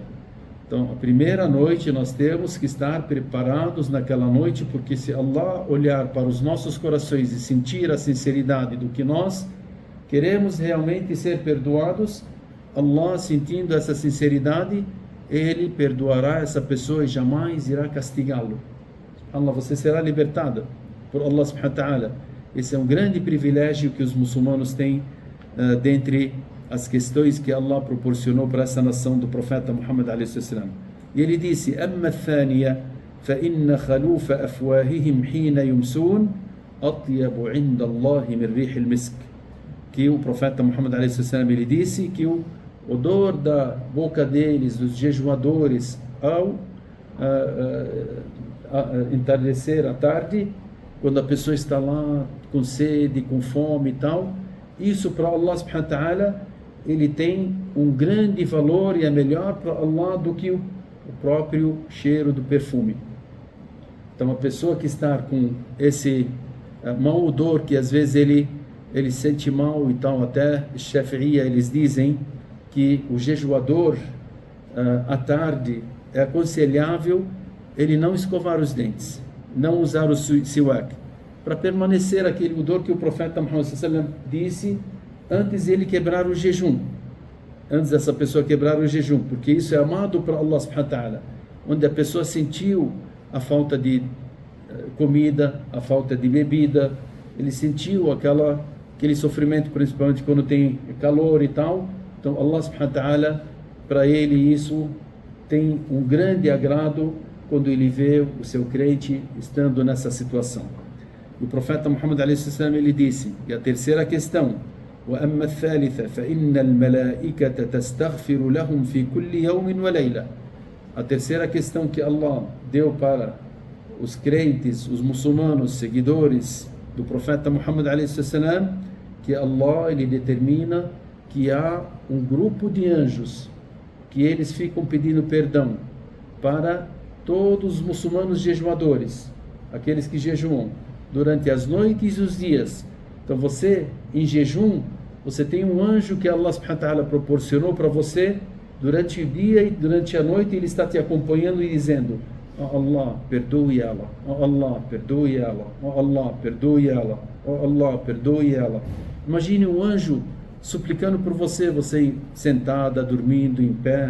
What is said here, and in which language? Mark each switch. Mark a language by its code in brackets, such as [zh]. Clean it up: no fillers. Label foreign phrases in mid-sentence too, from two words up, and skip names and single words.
[pt] Então, a primeira noite nós temos que estar preparados naquela noite, porque se Allah olhar para os nossos corações e sentir a sinceridade do que nós queremos realmente ser perdoados, Allah, sentindo essa sinceridade, Ele perdoará essa pessoa e jamais irá castigá-lo. Allah, você será libertada por Allah [ar] سبحانه وتعالى. [pt] Esse é um grande privilégio que os muçulmanos têm dentre as questões que Allah proporcionou para essa nação do profeta Muhammad [ar] عليه وسلم. [pt] E ele disse: [ar] "أما الثانية فإن خلوف أفواههم حين يمسون أطيب عند الله من ريح المسك." [pt] Que o profeta Muhammad [ar] عليه وسلم, [pt] ele disse que o odor da boca deles, dos jejuadores, ao entardecer à tarde, quando a pessoa está lá com sede, com fome e tal, isso para Allah [ar] سبحانه وتعالى, [pt] ele tem um grande valor e é melhor para Allah do que o próprio cheiro do perfume. Então a pessoa que está com esse mau odor, que às vezes ele sente mal e tal, até Shafi'iyya, eles dizem que o jejuador à tarde é aconselhável ele não escovar os dentes, não usar o siwak, para permanecer aquele odor que o profeta Muhammad [ar] صلى الله عليه وسلم [pt] disse antes de ele quebrar o jejum, antes dessa pessoa quebrar o jejum, porque isso é amado para Allah [ar] سبحانه وتعالى, [pt] onde a pessoa sentiu a falta de comida, a falta de bebida, ele sentiu aquele sofrimento, principalmente quando tem calor e tal. Então Allah [ar] سبحانه وتعالى, [pt] para ele isso tem um grande agrado quando ele vê o seu crente estando nessa situação. O profeta Muhammad [ar] عليه وسلم, [pt] ele disse, e a terceira questão: [ar] وأما الثالثة فإن الملائكة تستغفر لهم في كل يوم وليلة. [pt] A terceira questão que Allah deu para os crentes, os muçulmanos, seguidores do profeta Muhammad a.s., que Allah ele determina que há um grupo de anjos que eles ficam pedindo perdão para todos os muçulmanos jejuadores, aqueles que jejuam durante as noites e os dias. Então você, em jejum, você tem um anjo que Allah [ar] سبحانه وتعالى [pt] proporcionou para você durante o dia e durante a noite, ele está te acompanhando e dizendo: oh Allah, perdoe ela, oh Allah, perdoe ela, oh Allah, perdoe ela, oh Allah, perdoe ela. Imagine um anjo suplicando por você, você sentada, dormindo, em pé.